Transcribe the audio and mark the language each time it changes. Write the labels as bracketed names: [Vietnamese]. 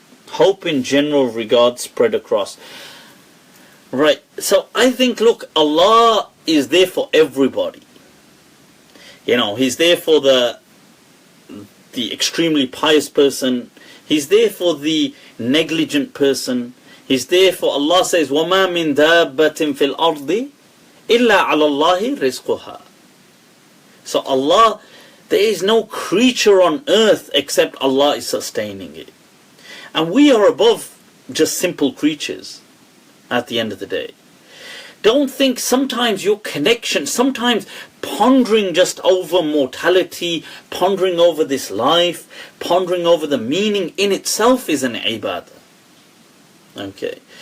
[English] Hope in general regard spread across. Right, so I think, look, Allah is there for everybody. He's there for the the extremely pious person. He's there for the negligent person. [Arabic] He's there for, Allah says, وَمَا مِن دَابَّةٍ فِي الْأَرْضِ إِلَّا عَلَى اللَّهِ رِزْقُهَا. [English] So Allah, there is no creature on earth except Allah is sustaining it. And we are above just simple creatures at the end of the day. Don't think sometimes your connection, sometimes pondering just over mortality, pondering over this life, pondering over the meaning in itself is an ibadah. Okay.